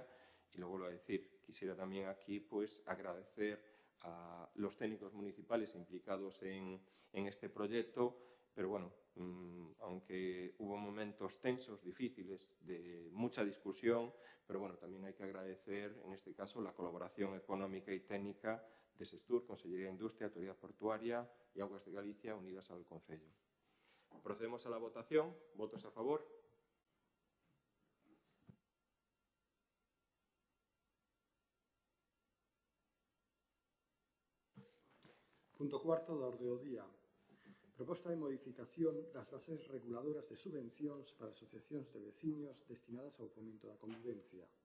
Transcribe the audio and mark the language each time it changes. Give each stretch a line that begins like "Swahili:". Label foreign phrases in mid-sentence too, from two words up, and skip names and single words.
Spanish: Y lo vuelvo a decir, quisiera también aquí pues agradecer a los técnicos municipales implicados en este proyecto, pero bueno, aunque hubo momentos tensos, difíciles, de mucha discusión, pero bueno, también hay que agradecer en este caso la colaboración económica y técnica de Sestur, Consellería de Industria, Autoridad Portuaria y Augas de Galicia unidas al Concello. Procedemos a la votación. ¿Votos a favor?
Galician: Punto cuarto da orde do día. Proposta de modificación das bases reguladoras de subvencións para asociacións de veciños destinadas ao fomento da convivencia.